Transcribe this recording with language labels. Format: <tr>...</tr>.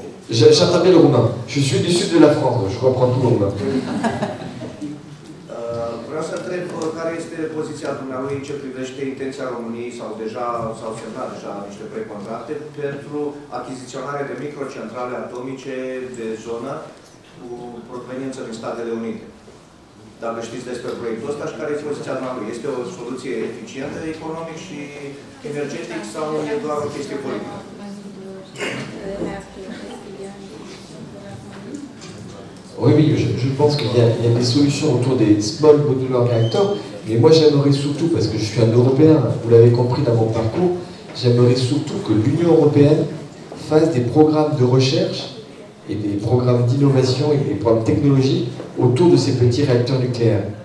<fr>J'entends bien le roumain. Je suis du sud de la France, je comprends tout le roumain.</fr> <ro>Vreau să întreb care este poziția dumneavoastră în ce privește intenția României sau deja s-au semnat deja niște precontracte pentru achiziționarea de microcentrale atomice de zonă cu proveniență din Statele Unite. Dacă știți despre proiectul ăsta și care este poziția dumneavoastră? Este o soluție eficientă economic și energetic sau e doar o chestie politică?</ro> <fr>Oui, oui, je pense qu'il y a des solutions autour des</fr> <en>small modular reactors,</en> <fr>mais moi j'aimerais surtout, parce que je suis un Européen, vous l'avez compris dans mon parcours, j'aimerais surtout que l'Union européenne fasse des programmes de recherche et des programmes d'innovation et des programmes technologiques autour de ces petits réacteurs nucléaires.</fr>